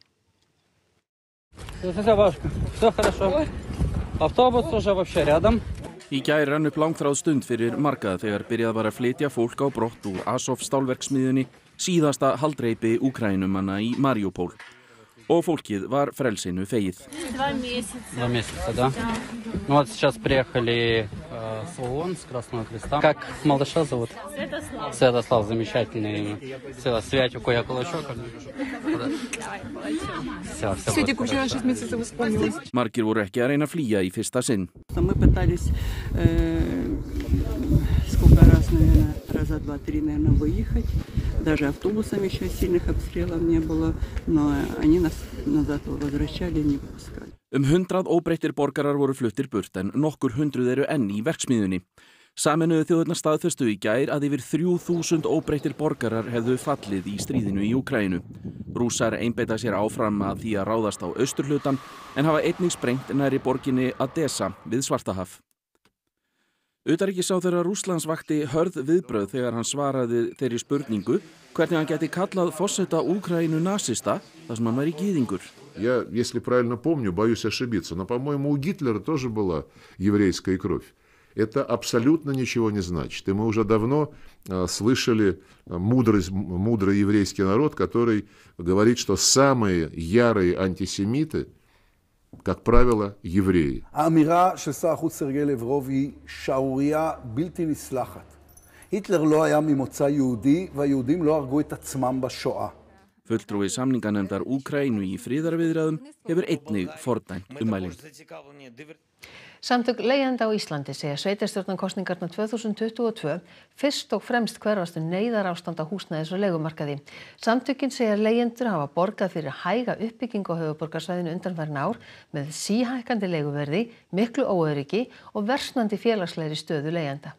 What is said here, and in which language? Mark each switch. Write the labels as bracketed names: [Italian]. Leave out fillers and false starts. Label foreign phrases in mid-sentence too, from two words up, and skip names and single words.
[Icelandic] Í gær rann upp langþráð stund fyrir marga þegar byrjað var að flytja fólk á brott úr Azov stálverksmiðjunni, síðasta haldreipi Úkraínumanna í Maríupól. Og fólkið var frelsinu fegið. [Russian] 2 месяца, да? Ну вот сейчас приехали с ООН, с Красного Креста. Как малыша зовут? Святослав. Святослав, замечательный. Святику я кулачок. Святику вчера 6 месяцев исполнилось. [Icelandic] Margir voru ekki að reyna að flýja í fyrsta sinn. [Russian] Мы пытались сколько раз, наверное, раза 2-3, наверное, выехать. Даже автобусами еще сильных обстрелов не было, но они нас назад возвращали, не выпускали. [Icelandic] 100 óbreyttir borgarar voru fluttir burt en nokkur hundruð eru enn í verksmiðjunni. Sameinuðu þjóðirnar staðfestu í gær að yfir 3000 óbreyttir borgarar hefðu fallið í stríðinu í Úkraínu. Rússar einbeita sér áfram að því að ráðast á austurhlutann en hafa einnig sprengt nærri borginni Odessa við Svartahaf. Utanríkisráðherra Rússlands vakti hörð viðbrögð þegar hann svaraði þeirri spurningu hvernig hann gæti kallað forseta Úkraínu nasista þar sem hann væri gyðingur. [Russian] Я, если правильно помню, боюсь ошибиться, но, по-моему, у Гитлера тоже была еврейская кровь. Это абсолютно ничего не значит. И мы уже давно слышали мудрый еврейский народ, который говорит, что самые ярые антисемиты, как правило, евреи. [Hebrew] האמירה של שר החוץ סרגי לברוב היא שערורייה בלתי נסלחת. היטלר לא היה ממוצא יהודי, והיהודים לא הרגו את עצמם בשואה. [Icelandic] Fulltrúi samninganefndar Úkraínu í friðarviðræðum hefur einnig fordæmt ummælin. Samtök leigjenda á Íslandi segja sveitarstjórnarkosningarnar 2022 fyrst og fremst hverfast neyðarástand á húsnæðis- og leigumarkaði. Samtökin segja leigjendur hafa borgað fyrir hæga uppbyggingu á höfuðborgarsvæðinu undanfarin ár með síhækkandi leiguverði, miklu óöryggi og versnandi félagslegri stöðu leigjenda.